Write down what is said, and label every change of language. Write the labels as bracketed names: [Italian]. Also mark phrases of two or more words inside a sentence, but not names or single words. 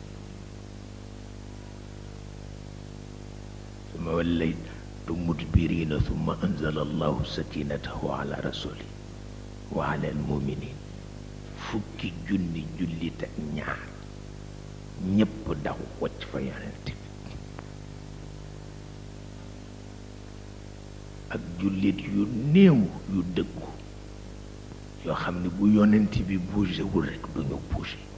[Arabic] ثم وليتم مدبرين ثم أنزل الله سكينته على رسوله وعلى المؤمنين [Wolof] 10 junni jullit ak ñaar ñépp daw wacc fa yonent bi ak jullit yu néew yu dëggu yoo xam ne bu yonent bi bougé wul rekk duñu bougé